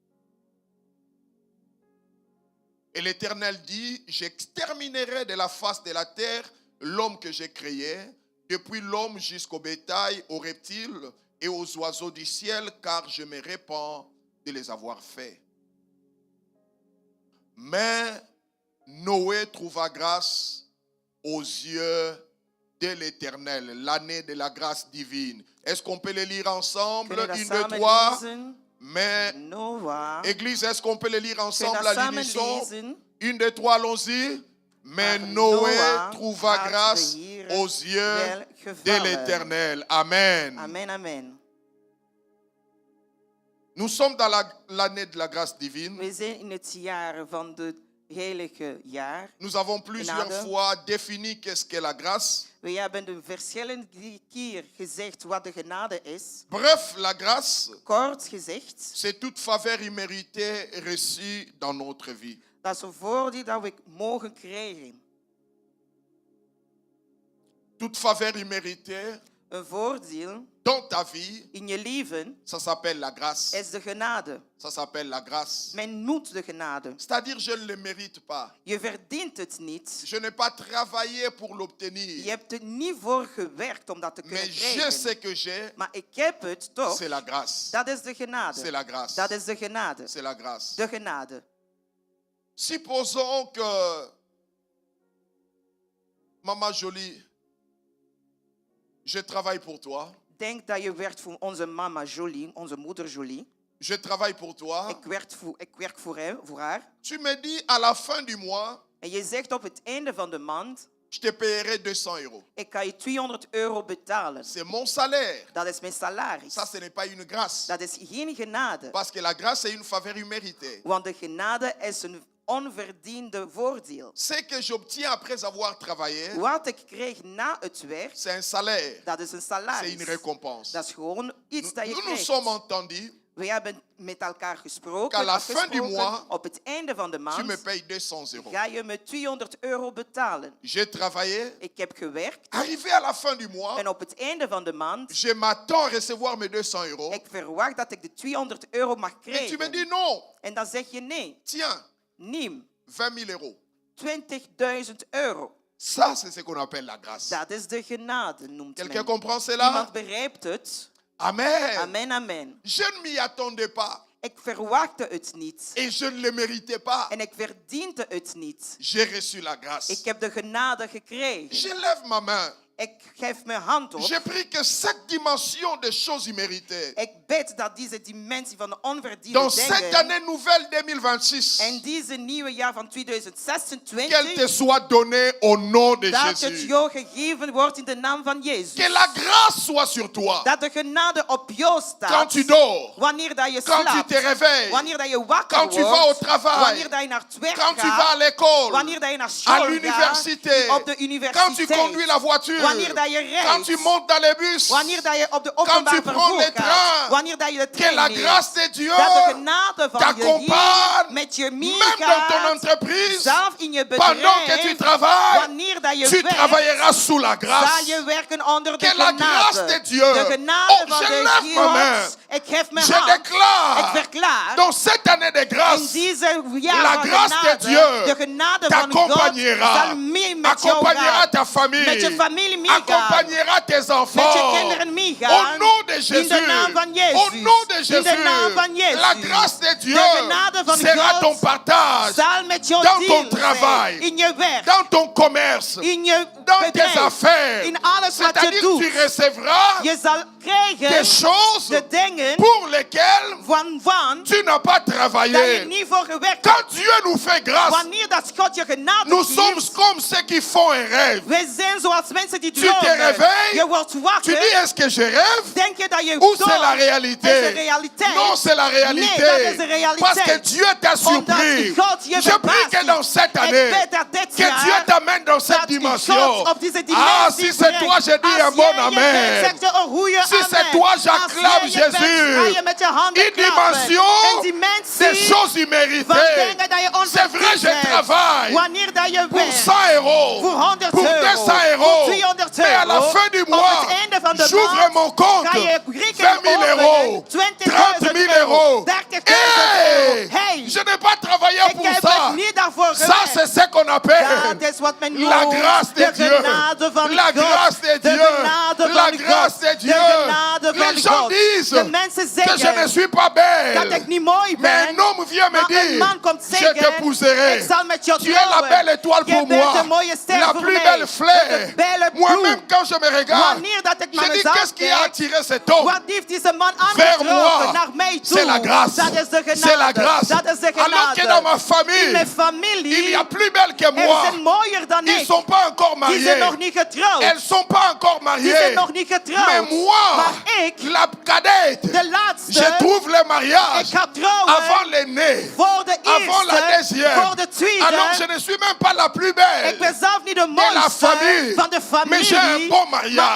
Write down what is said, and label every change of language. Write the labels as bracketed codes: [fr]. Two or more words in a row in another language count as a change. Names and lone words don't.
[fr] Et l'Éternel dit, j'exterminerai de la face de la terre l'homme que j'ai créé, depuis l'homme jusqu'au bétail, aux reptiles et aux oiseaux du ciel, car je me répands de les avoir faits. Mais Noé trouva grâce aux yeux de l'Éternel, l'année de la grâce divine. Est-ce qu'on peut les lire ensemble? [nl] Kunnen we [fr] Une, [nl] dat [fr] deux, [nl] samen [fr] trois. [nl] lezen? [fr] Mais, Noah. Église, est-ce qu'on peut les lire [nl] Kunnen we [fr] ensemble [nl] dat [fr] à [nl] samen [fr] l'unisson? [nl] lezen? [fr] Une, deux, trois, allons-y. Mais [nl] Maar [fr] Noé [nl] Noah [fr] trouva [nl] had [fr] grâce [nl] de Heere [fr] aux yeux de [nl] welgevallen. [fr] l'Éternel. Amen. [nl] Amen, amen. [fr] Nous sommes dans l'année de la grâce divine. [nl] We zijn in het jaar van het heilige jaar. [fr] Nous avons plusieurs [nl] Genade. [fr] fois défini qu'est-ce qu'est la grâce. [nl] We hebben de verschillende keer gezegd wat de genade is. [fr] Bref, la grâce, [nl] Kort gezegd, [fr] c'est toute faveur imméritée reçue dans notre vie. [nl] dat is een voordeel dat we mogen krijgen. [fr] Toute faveur imméritée [nl] Een voordeel [fr] dans ta vie, [nl] in je leven [fr] ça s'appelle la grâce. [nl] is de genade. [fr] Ça s'appelle la grâce. [nl] Men noemt de genade. [fr] C'est-à-dire, je ne le mérite pas. [nl] Je verdient het niet. [fr] Je n'ai pas travaillé pour [nl] Je [fr] l'obtenir. [nl] hebt er niet voor gewerkt om dat te kunnen [fr] Mais je [nl] krijgen. [fr] sais que j'ai, [nl] Maar ik heb het toch. [fr] c'est la grâce. [nl] Dat is de [fr] C'est [nl] genade. [fr] la grâce. [nl] Dat is de genade. [fr] C'est la grâce. [nl] De genade. [fr] Supposons que Maman Jolie, je travaille pour toi. [nl] Denk dat je werkt voor onze mama Jolie, onze moeder Jolie. [fr] Je travaille pour toi. [nl] Ik werk voor haar. [fr] Tu me dis à la fin du mois, [nl] En je zegt op het einde van de maand, [fr] je te paierai 200 €. [nl] ik ga je €200 betalen. [fr] C'est mon salaire. [nl] Dat is mijn salaris. [fr] Ça, ce n'est pas une grâce. [nl] Dat is geen genade. [fr] Parce que la grâce est une faveur imméritée. [nl] Want de genade is een onverdiende voordeel. [fr] Ce que j'obtiens après avoir travaillé, [nl] Wat ik kreeg na het werk, [fr] c'est un salaire. [nl] dat is een [fr] C'est une [nl] salaris. [fr] récompense. [nl] Dat is gewoon iets dat je [fr] Nous nous [nl] krijgt. [fr] sommes entendus. [nl] We hebben met elkaar gesproken, [fr] Qu'à la fin du [nl] afgesproken, [fr] mois, [nl] op het einde van de [fr] Tu me [nl] maand [fr] payes 200 euros. [nl] ga je me €200 betalen. [fr] J'ai travaillé. [nl] Ik heb gewerkt [fr] Arrivé à la fin du mois, [nl] en op het einde van de maand, [fr] je m'attends à recevoir mes 200 euros. [nl] ik verwacht dat ik de €200 mag [fr] Mais tu me [nl] krijgen. [fr] dis non. [nl] En dan zeg je nee, [fr] Tiens, [nl] neem [fr] 20 000 euros. [nl] €20.000. [fr] Ça, c'est ce qu'on appelle la grâce. [nl] Dat is de genade, noemt [fr] Quelqu'un [nl] men. [fr] comprend cela? [nl] Iemand begrijpt het. [fr] Amen. [nl] Amen, amen. [fr] Je ne m'y attendais pas. [nl] Ik verwachtte het niet. [fr] Et je ne le méritais pas. [nl] En ik verdiende het niet. [fr] J'ai reçu la grâce. [nl] Ik heb de genade gekregen. [fr] Je lève ma main. [nl] Ik geef mijn hand op. [fr] J'ai pris que cette dimension de choses imméritées. [nl] Ik bid dat deze dimensie van de onverdiende [fr] Dans cette [nl] dingen [fr] année nouvelle 2026, [nl] en deze nieuwe jaar van [fr] qu'elle te [nl] 2026, [fr] soit donnée au nom de [nl] dat het [fr] Jésus. [nl] jou gegeven wordt in de naam van Jezus. [fr] Que la grâce soit sur toi. [nl] Dat de genade op jou [fr] Quand [nl] staat. [fr] tu dors, [nl] Wanneer dat je [fr] quand tu [nl] slaapt. [fr] te réveilles, [nl] Wanneer dat je wakker [fr] quand tu vas au [nl] wordt. [fr] travail, [nl] Wanneer dat je naar het werk [fr] quand tu vas à [nl] gaat. [fr] l'école, [nl] Wanneer dat je naar [fr] à [nl] school gaat. [fr] l'université, [nl] Op de [fr] quand tu [nl] universiteit. [fr] conduis la voiture, [nl] Wanneer dat je rijdt. [fr] quand tu montes dans les bus, [nl] Wanneer dat je op de [fr] quand [nl] openbaar [fr] tu prends [nl] vervoer [fr] les [nl] gaat. [fr] trains, [nl] Wanneer dat je de [fr] que [nl] trein [fr] la [nl] neemt. [fr] grâce de Dieu [nl] Dat de genade van je [fr] t'accompagne, [nl] Heer met je [fr] même dans ton [nl] meegaat. [fr] entreprise, [nl] Zelf in je [fr] pendant que tu [nl] bedrijf. [fr] travailles, [nl] Wanneer dat je [fr] tu [nl] werkt. [fr] travailleras sous la [nl] Zal [fr] grâce. [nl] je werken onder de [fr] Que la grâce [nl] genade. [fr] de Dieu. [nl] De genade [fr] Oh, [nl] van [fr] je [nl] de [fr] lève ma main. [nl] God. Ik geef mijn [fr] Je [nl] hand. Ik [fr] déclare, [nl] verklaar. [fr] dans cette année de [nl] In [fr] grâce, [nl] deze jaar [fr] la [nl] van [fr] grâce de [nl] genade, [fr] Dieu [nl] de genade van God [fr] t'accompagnera, [nl] zal mee met jou [fr] accompagnera [nl] gaan. [fr] ta famille, [nl] Met je familie meegaan. [fr] accompagnera tes enfants. [nl] Met je kinderen meegaan. [fr] Au nom de [nl] In [fr] Jésus, [nl] de naam van Jezus. [fr] au nom de [nl] In [fr] Jésus, [nl] de naam van Jezus. [fr] la grâce de Dieu [nl] De genade van [fr] sera [nl] God [fr] ton partage [nl] zal met jou [fr] dans ton [nl] deel [fr] travail, [nl] zijn. In je werk. [fr] dans ton commerce, [nl] In je [fr] dans tes [nl] bedrijf. [fr] affaires. [nl] In alles wat je [fr] C'est-à-dire que [nl] doet. [fr] tu recevras [nl] Je zal krijgen [fr] des choses [nl] de dingen [fr] pour lesquelles [nl] van [fr] tu n'as pas [nl] dat je [fr] travaillé. [nl] niet voor gewerkt hebt. [fr] Quand Dieu nous fait grâce, [nl] Wanneer dat God je genade [fr] nous sommes [nl] geeft, [fr] comme ceux qui font un rêve. [nl] wij zijn zoals mensen die [fr] Tu te [nl] dromen. [fr] réveilles, [nl] Je wordt [fr] Tu [nl] wakker. [fr] dis, est-ce que je rêve [nl] Denk je dat je [fr] ou c'est la [nl] droomt? [fr] réalité? [nl] Dat is de realiteit. [fr] Non, c'est la réalité. [nl] Nee, dat is de realiteit. [fr] Parce que Dieu t'a surpris. [nl] Omdat God je [fr] Je prie [nl] verbaast. [fr] que dans cette [nl] Ik [fr] année, [nl] bid dat dit [fr] que [nl] jaar [fr] Dieu t'amène dans cette [nl] dat die [fr] dimension. [nl] God op deze dimensie [fr] Ah, si c'est toi, je dis un [nl] Als [fr] bon [nl] jij je [fr] amen. [nl] bent, zegt je een goeie [fr] Si [nl] amen. [fr] c'est toi, j'acclame [nl] Als jij je bent, [fr] Jésus. [nl] ga je met je handen [fr] Une [nl] klappen. [fr] dimension [nl] Een dimensie [fr] des choses [nl] van [fr] imméritées. [nl] dingen dat je [fr] C'est vrai, [nl] onverdiend [fr] je [nl] hebt. [fr] travaille [nl] Wanneer dat je [fr] pour [nl] werkt. [fr] 100 euros, [nl] Voor 100 [fr] pour [nl] euro. [fr] 200 [nl] Voor [fr] euros. [nl] 200 [fr] Mais à la [nl] euro. [fr] fin du [nl] Op [fr] mois, [nl] het einde van de [fr] j'ouvre [nl] maand [fr] mon compte. [nl] ga je [fr] 20 [nl] rekening [fr] 000 euros, [nl] openen. 20.000 [fr] 30 000 euros. [nl] 30.000 [fr] Hey, [nl] euro. Hey, [fr] je n'ai pas travaillé [nl] ik [fr] pour [nl] heb [fr] ça. [nl] het niet daarvoor [fr] Ça, [nl] gewerkt. [fr] c'est ce qu'on appelle [nl] Dat is wat men noemt [fr] la grâce de Dieu. [nl] genade van [fr] La [nl] God. [fr] grâce de [nl] De [fr] Dieu. [nl] genade [fr] La [nl] van [fr] grâce [nl] God. [fr] de Dieu. [nl] De genade van [fr] Les gens [nl] God. [fr] disent [nl] De mensen [fr] que je ne [nl] zeggen [fr] suis pas [nl] dat [fr] belle. [nl] ik niet mooi [fr] Mais [nl] ben. [fr] un homme vient me [nl] Maar een [fr] dire, [nl] man komt [fr] je [nl] zeggen, [fr] t'épouserai. [nl] ik zal met jou [fr] Tu es la [nl] trouwen. [fr] belle étoile [nl] Je [fr] pour [nl] bent [fr] moi. [nl] een mooie ster [fr] La [nl] voor [fr] plus [nl] mij. [fr] belle fleur. [nl] De belle [fr] Moi-même, [nl] bloem. [fr] quand je me regarde, [nl] Wanneer dat ik naar [fr] je dis, [nl] mezelf [fr] qu'est-ce qui a [nl] kijk, [fr] attiré cet homme [nl] wat heeft deze man [fr] vers [nl] aangetrokken [fr] moi? [nl] naar mij toe? [fr] C'est la grâce. [nl] Dat is de genade. [fr] C'est la grâce. [nl] Dat is de genade. [fr] Alors que dans ma [nl] In [fr] famille, [nl] mijn familie, [fr] il y a plus belle que [nl] er [fr] moi. [nl] zijn mooier dan [fr] Ils ne [nl] ik. [fr] sont pas encore [nl] Die zijn [fr] mariés. [nl] nog niet getrouwd. [fr] Elles ne sont pas encore [nl] Die zijn [fr] mariées. [nl] nog niet getrouwd. [fr] Mais moi, [nl] Maar ik, [fr] la cadette, [nl] de laatste, [fr] je trouve le mariage [nl] ik ga trouwen [fr] avant l'aîné, [nl] voor de [fr] avant la [nl] eerste, [fr] deuxième. [nl] voor de tweede. [fr] Alors je ne suis même pas la plus belle. [nl] Ik ben zelf niet de [fr] de la [nl] mooiste [fr] famille. [nl] van de [fr] Mais j'ai un [nl] familie, [fr] bon [nl] maar [fr] mariage.